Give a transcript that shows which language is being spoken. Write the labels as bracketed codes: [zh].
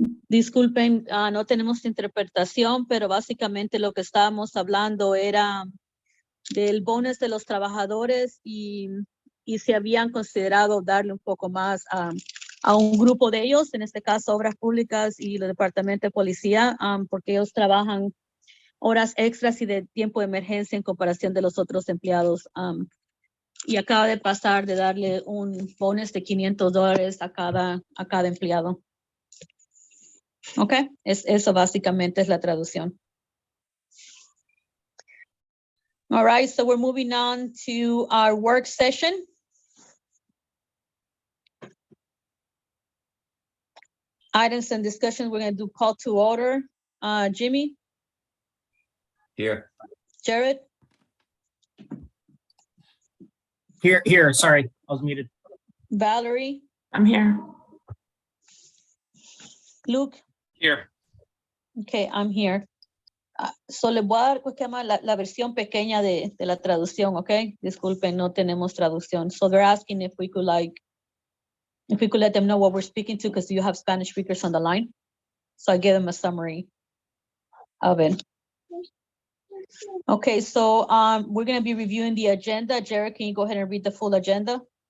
[es] Disculpen, no tenemos interpretación, pero básicamente lo que estábamos hablando era del bonus de los trabajadores y se habían considerado darle un poco más a un grupo de ellos, en este caso Obras Públicas y el Departamento de Policía, porque ellos trabajan horas extras y de tiempo de emergencia en comparación de los otros empleados. Y acaba de pasar de darle un bonus de $500 a cada empleado. Ok, eso básicamente es la traducción. [en] All right, so we're moving on to our work session. Items and discussions, we're going to do call to order. Jimmy? Here. Jared? Here, sorry, I was muted. Valerie? I'm here. Luke? Here. Okay, I'm here. [es] So le voy a dar, ¿cómo se llama? La versión pequeña de la traducción, okay? Disculpen, no tenemos traducción. [en] So they're asking if we could If we could let them know what we're speaking to, because you have Spanish speakers on the line. So I give them a summary of it. Okay, so we're gonna be reviewing the agenda. Jared, can you go ahead and read the full agenda?